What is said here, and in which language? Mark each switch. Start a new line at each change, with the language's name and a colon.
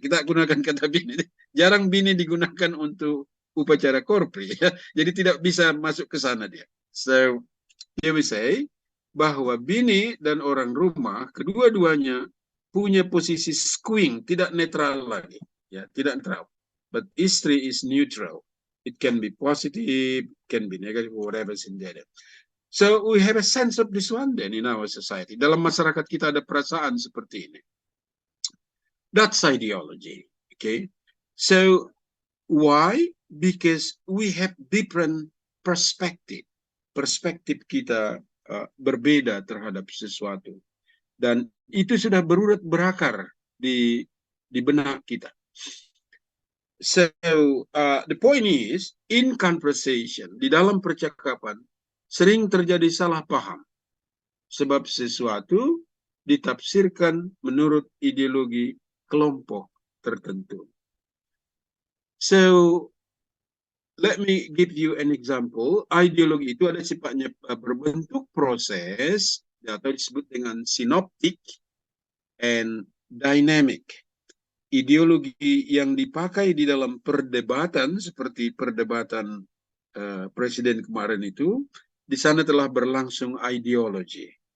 Indonesian: Kita gunakan kata bini. Jarang bini digunakan untuk upacara korpri. Ya. Jadi tidak bisa masuk ke sana dia.
English: So here we say
Indonesian: bahwa bini dan orang rumah kedua-duanya punya posisi squing, tidak netral lagi, ya, tidak netral.
English: But istri is neutral. It can be positive, can be negative, whatever is in there. So we have a sense of this one then in our society.
Indonesian: Dalam masyarakat kita ada perasaan seperti ini.
English: That's ideology. Okay. So why? Because we have different perspective.
Indonesian: Perspektif kita berbeda terhadap sesuatu. Dan itu sudah berurat berakar di benak kita.
English: So the point is, in conversation,
Indonesian: di dalam percakapan, sering terjadi salah paham. Sebab sesuatu ditafsirkan menurut ideologi kelompok tertentu.
English: So, let me give you an example.
Indonesian: Ideologi itu ada sifatnya berbentuk proses, atau disebut dengan
English: synoptic and dynamic.
Indonesian: Ideologi yang dipakai di dalam perdebatan, seperti perdebatan presiden kemarin itu, di sana telah berlangsung ideologi.